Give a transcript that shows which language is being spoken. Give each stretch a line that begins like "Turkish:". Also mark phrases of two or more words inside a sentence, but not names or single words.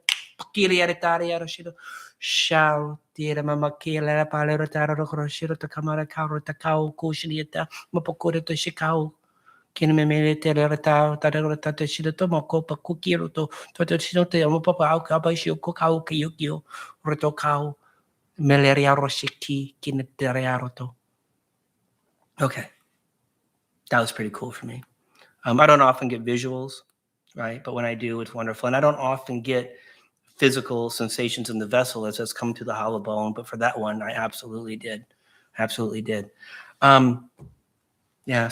English: Pakili tari arashido shao tira mama kila la palero taro roshiro to kamara karo ta kau kushilieta mapokore to shikau kin me mele tere ta taro ta to shido to moko pa kukiro to shido te mo papa au ka ba shi ko kau ki yukio roto kau meleria roshiki kin tere aroto. Okay, that was pretty cool for me. I don't often get visuals, right? But when I do, it's wonderful. And I don't often get physical sensations in the vessel as it's come to the hollow bone. But for that one, I absolutely did. Absolutely did. Yeah.